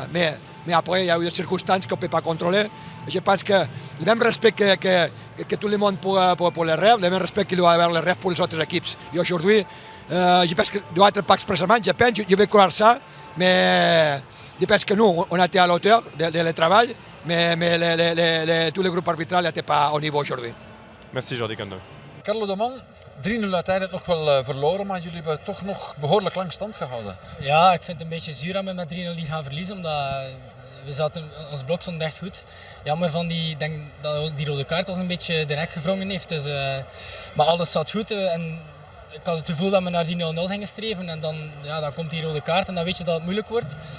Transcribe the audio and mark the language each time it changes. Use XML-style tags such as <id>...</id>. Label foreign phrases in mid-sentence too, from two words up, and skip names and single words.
<fr>Mais après, il y a eu des circonstances qu'on ne peut pas contrôler. Et je pense que le même respect que tout le monde pour les rêves, le même respect qu'il doit avoir les rêves pour les autres équipes. Et aujourd'hui, je pense que doit être pas expressément, je vais croire ça, mais je pense que nous, on a été à la hauteur du travail, mais tout le groupe arbitral n'était pas au niveau aujourd'hui. Merci Jordi Condom.</fr> <nl>Carlo de Man, 3-0 uiteindelijk nog wel verloren, maar jullie hebben toch nog behoorlijk lang stand gehouden. Ja, ik vind het een beetje zuur dat we met 3-0 hier gaan verliezen, omdat ons blok stond echt goed. Jammer van dat die rode kaart ons een beetje de nek gevrongen heeft. Dus, maar alles zat goed en ik had het gevoel dat we naar die 0-0 gingen streven en dan komt die rode kaart en dan weet je dat het moeilijk wordt.</nl>